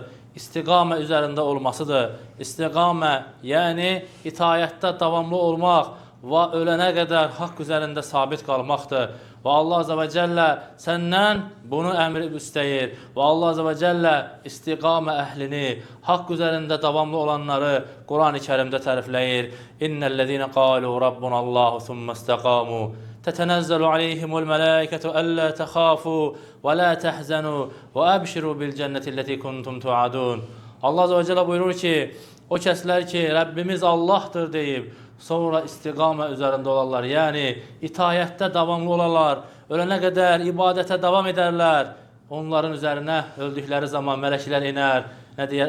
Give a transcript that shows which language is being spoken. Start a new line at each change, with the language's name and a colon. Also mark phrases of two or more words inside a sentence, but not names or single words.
Azerbaijani: İstiqamə üzərində olmasıdır. İstiqamə, yəni itayətdə davamlı olmaq və ölənə qədər haqq üzərində sabit qalmaqdır. Və Allah
Arabic: عز وجل
Azerbaijani: səndən bunu əmr istəyir. Və Allah
Arabic: عز وجل
Azerbaijani: istiqamə əhlini, haqq üzərində davamlı olanları Quran-ı Kərimdə tərifləyir.
Arabic: إن الذين قالوا ربنا الله ثم استقاموا تتنزل عليهم الملائكة ألا تخافوا ولا تحزنوا وأبشروا بالجنة التي كنتم توعدون.
Azerbaijani: Allah
Arabic: عز وجل
Azerbaijani: buyurur ki, o kəslər ki, Rəbbimiz Allahdır deyib, sonra istiqamə üzərində olarlar, yəni itayətdə davamlı olarlar, ölənə qədər ibadətə davam edərlər. Onların üzərinə öldükləri zaman mələklər inər, nə deyər?